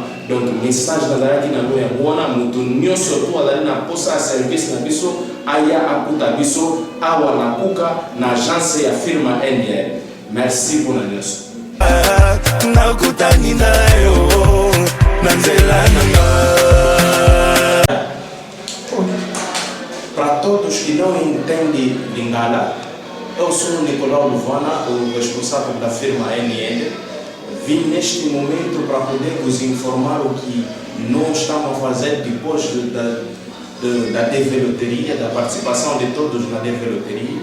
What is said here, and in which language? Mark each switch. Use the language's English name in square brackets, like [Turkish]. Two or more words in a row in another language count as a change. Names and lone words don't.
[Lingala] Donc message nazalaki na lo yango wana moto nyonso to azali na posa ya service na biso aya akuta biso awa na kuka na agence ya firma NDL. Merci mpona nyonso. nakutani na yo na nzela nanga. [Portuguese] Para todos que não entendem Lingala, eu sou o Nicolau Luvana, o responsável da firma NL. Vim neste momento para poder vos informar o que nós estamos a fazer depois da develoteria, da participação de todos na develoteria.